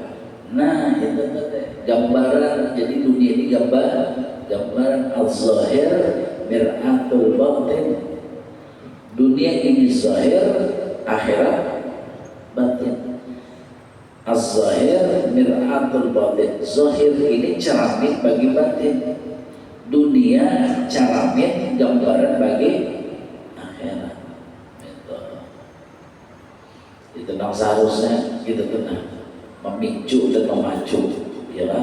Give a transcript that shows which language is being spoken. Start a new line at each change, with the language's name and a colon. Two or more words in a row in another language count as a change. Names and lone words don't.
Indonesian: Nah itu gambaran. Jadi dunia ini gambaran
Arabic: الظاهر مرآة الباطن.
Indonesian: Dunia ini zahir, akhirat batin.
Arabic: الظاهر مرآة الباطن.
Indonesian: Zahir ini cermin bagi batin, dunia cermin gambaran bagi akhirat. Itu yang seharusnya kita tenang memicu dan memacu, ya kan?